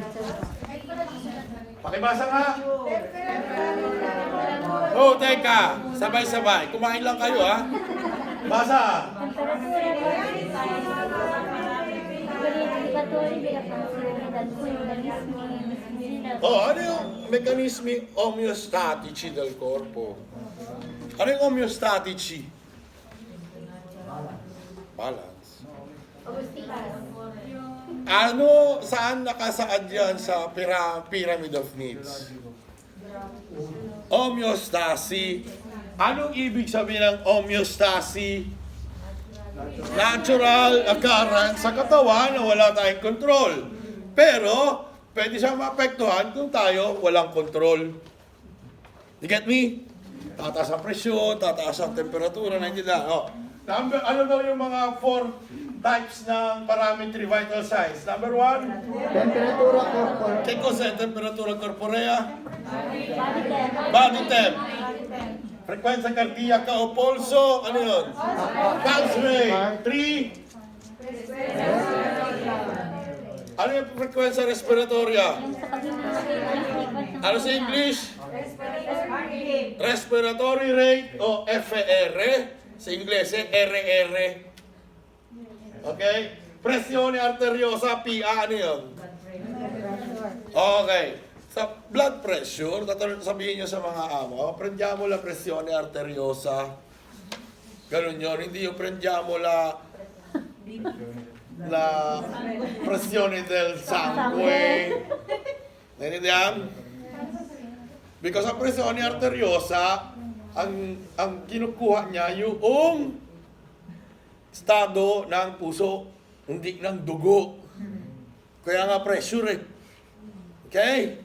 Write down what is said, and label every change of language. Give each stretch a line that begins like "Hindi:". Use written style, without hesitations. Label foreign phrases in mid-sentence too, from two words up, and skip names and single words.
Filipino: Pakibasa nga. Oh, teka. Sabay-sabay. Kumain lang kayo, ha? Basa. Oh, ano yung
Italian: mekanismi homeostatici del corpo?
Filipino: Ano yung homeostatici? Balance. Ano, saan nakasaad yan sa
English: pyramid of needs?
Filipino: Homeostasis. Anong ibig sabihin ng homeostasis?
English: Natural occurrence
Filipino: sa katawan na wala tayong control. Pero, pwede siyang maapektuhan kung tayo walang control.
English: You get me?
Filipino: Tataas ang presyon, tataas ang temperatura, nandiyan. Oh. Ano daw yung mga 4 types ng parametry
English: vital signs? Number 1?
Italian: Temperatura corporal. Che cos'è temperatura corporea?
English: Body temp.
Italian: Frequenza cardiaca o polso?
Filipino: Ano yun?
English: Pulse rate.
Filipino: 3? Ano yung
Italian: frequenza respiratoria?
Filipino: Ano sa English?
English: Respiratory rate o FR?
Filipino: Sa Ingles, RR. Okay?
Italian: Pressione arteriosa, PA,
Filipino: ano yun? Okay. Sa
English: blood pressure,
Filipino: sabihin nyo sa mga amo,
Italian: prendiamo la pressione arteriosa.
Filipino: Ganun yun. Hindi yung
Italian: prendiamo la pressione del sangue.
Filipino: Naintindihan? Because ang
Italian: pressione arteriosa,
Filipino: ang kinukuha niya yung estado ng puso, hindi ng dugo. Kaya nga pressure eh. Okay?